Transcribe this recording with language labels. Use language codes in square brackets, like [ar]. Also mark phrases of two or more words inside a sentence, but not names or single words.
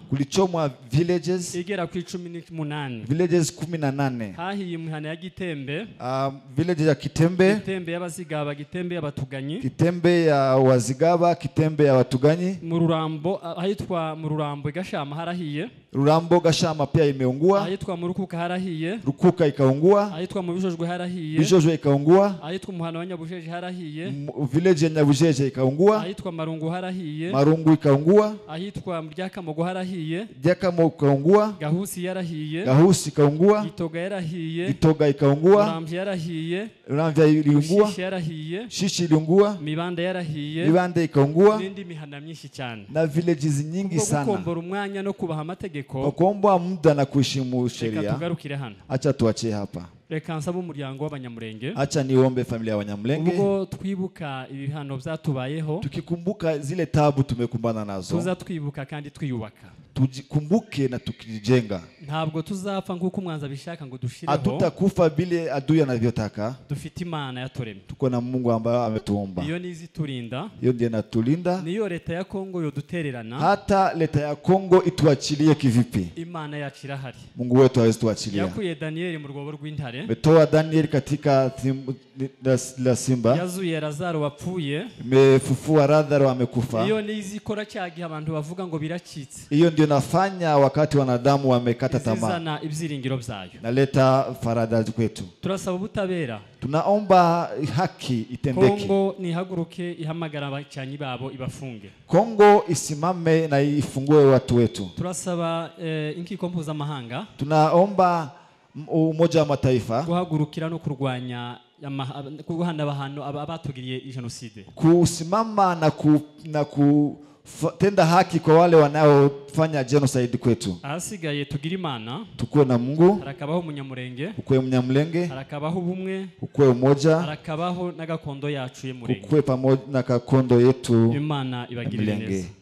[sw] kulichomwa villages [rw] igera ku 18, [sw] villages 18, [rw] hahiye imihana ya Gitembe, [sw] village ya Kitembe, [rw] Gitembe y'abazigaba, Gitembe y'abatuganyi, [sw] Kitembe ya wazigaba, Kitembe ya watuganyi, [rw] mu Rurambo ahitwa mu Rurambo Gashama harahiye, [sw] Rurambo Gashama pia imeungua, [rw] ahitwa mu Rukuka harahiye, [sw] Rukuka ikaungua, [rw] ahitwa mu Bijojwe harahiye, [sw] Bijojwe ikaungua, [rw] ahitwa umuhana wa Nyabujeje harahiye, [sw] village ya Nyabujeje ikaungua, [rw] ahitwa Marungu harahiye, [sw] Marungu ikaungua, [rw] ahitwa Ryakamogo harahiye, [sw] Ryakamogo ikaungua, [rw] Gahusi yarahiye, [sw] Gahusi ikaungua, [rw] Gitoga yarahiye, [sw] Gitoga ikaungua, [rw] Muramvya yarahiye, [sw] Muramvya iliungua, [rw] Shishi yarahiye, [sw] Shishi iliungua, [rw] Mibanda yarahiye, [sw] Mibanda ikaungua, [rw] n'indi mihana myinshi cyane, [sw] na villages nyingi sana. [rw] Kukombora umwanya no kubaha amategeko, [sw] kuomba muda na kuheshimu sheria. [rw] Reka tugarukire hano. [sw] Acha tuachie hapa. [rw] Reka nsaba umuryango w'Abanyamulenge, [sw] acha niombe familia ya Wanyamulenge, [rw] ubwo twibuka ibihano byatubayeho, [sw] tukikumbuka zile tabu tumekumbana nazo, [rw] tuza twibuka kandi twiyubaka, [sw] tujikumbuke na tukijenga. [rw] Ntabwo tuzapfa nk'uko umwanza bishaka ngo dushireho, [sw] hatutakufa bile adui anavyotaka. [rw] Dufite Imana yaturemye, [sw] tuko na Mungu ambaye ametuumba, [rw] iyo niziturinda, [sw] iyo ndiye natulinda. [rw] Niyo leta ya Kongo yodutererana, [sw] hata leta ya Kongo ituachilie kivipi, [rw] Imana yacu irahari. [sw] Mungu wetu hawezi tuachilia. [rw] Yakuye Danieli mu rwobo rw'intare, [sw] metoa Danieli katika la simba, [rw] yazuye Lazaro wapfuye, [sw] mefufua Lazaro amekufa. [rw] Iyo nizikora cyagihe abantu bavuga ngo biracitse, [sw] iyo ndio nafanya wakati wanadamu wamekata tamaa, [rw] zizana ibyiringiro byayo, [sw] naleta farada kwetu. [rw] Turasaba ubutabera, [sw] tunaomba haki itendeke. [rw] Kongo nihaguruke ihamagara abacyanyi babo ibafunge, [sw] Kongo isimame na ifungue watu wetu. [rw] Turasaba inkiko mpuzamahanga, [sw] tunaomba Umoja wa Mataifa [rw] guhagurukira no kurwanya kuguhana bahano abatugiriye genocide, [sw] kusimama na kutenda haki kwa wale wanaofanya genocide kwetu. [rw] Ahasigaye tugira Imana, [sw] tukue na Mungu, [rw] harakabaho Munyamulenge, [sw] ukue Munyamulenge, [rw] harakabaho ubumwe, [sw] ukue umoja, [rw] harakabaho n'agakondo yacu y'Umurenge, [sw] ukue pamoja na gakondo yetu. [rw] Imana ibagirire neza.